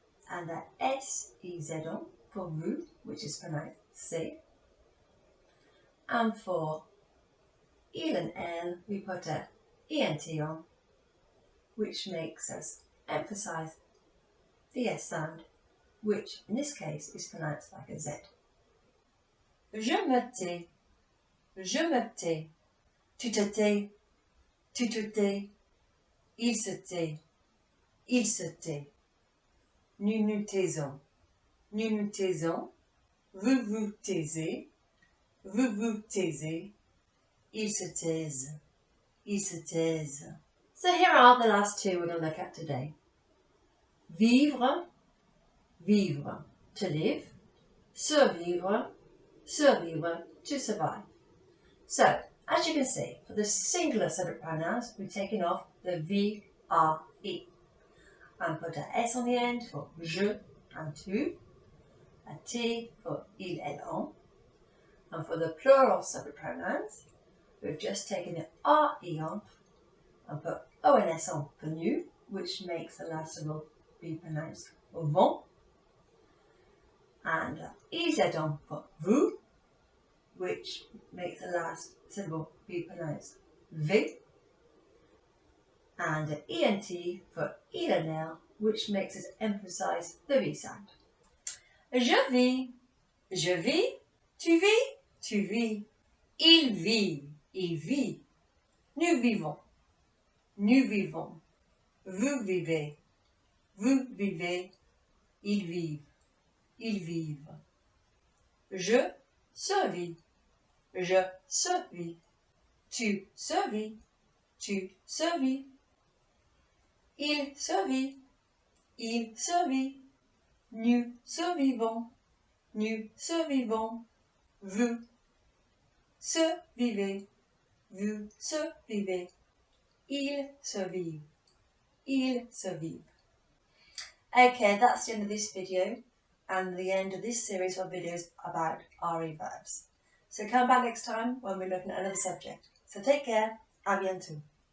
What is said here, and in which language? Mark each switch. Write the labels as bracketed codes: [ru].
[en] And a S-E-Z-on for vous, which is pronounced C. And for il and elle, we put a ENT on, which makes us emphasize the S sound, which in this case is pronounced like a Z. [fr] Je me tais, je me tais, tu te tais, tu te tais, il se tait, il se tait. Nous nous taisons, nous nous taisons, vous vous taisez, vous vous taisez, ils se taisent, ils se taisent. [en] So here are the last two we're going to look at today. Vivre, vivre, to live. Survivre, survivre, to survive. So, as you can see, for the singular subject pronouns, we've taken off the V, R, E. And put a S on the end for je and tu, a T for il, elle, on. And for the plural subject pronouns, we've just taken the R, E on and put O and S on for nu, which makes the last syllable be pronounced vont. And EZ on for vous, which makes the last syllable be pronounced V. And ENT for il and elle, which makes us emphasize the V sound. [fr] Je vis, tu vis, tu vis, il vit, il vit, nous vivons, nous vivons, vous vivez, vous vivez, ils vivent, ils vivent. Je survis, je survis, tu survis, tu survis, il survit, il survit, nous survivons, nous survivons, vous survivez, vous survivez, ils survivent, ils survivent. [en] Okay, that's the end of this video and the end of this series of videos about RE verbs. So come back next time when we're looking at another subject. So take care, [fr] à bientôt.